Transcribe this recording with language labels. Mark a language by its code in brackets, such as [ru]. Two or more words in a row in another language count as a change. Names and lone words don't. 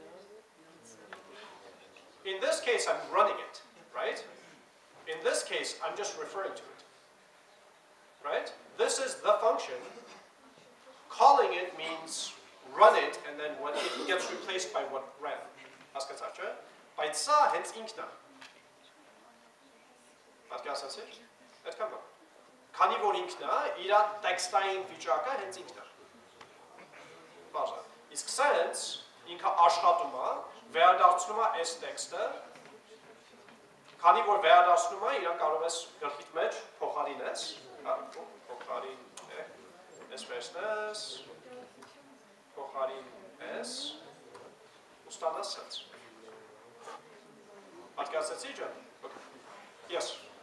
[en] In this case, I'm running it, right? In this case, I'm just referring to it, right? This is the function. Calling it means run it, and then when it gets replaced by what ran. [hy] Հասկացա՞ր։ Բայց սա հենց ինքն է։ Պատկերացրեցի՞ր։ Այդքան բա։ Քանի որ ինքն է, իր տեքստային վիճակը հենց ինքն է։ Բարձր։ Իսկ սենց ինքը աշխատում է, վերադարձնում է այս տեքստը, քանի որ վերադարձնում է, իրան կարող ես գլխիդ մեջ փոխարինես, փոխարին այս վերցնես, փոխարին այս, ու ստանաս սենց։ Պատկերացրեցի ջան։ Yes.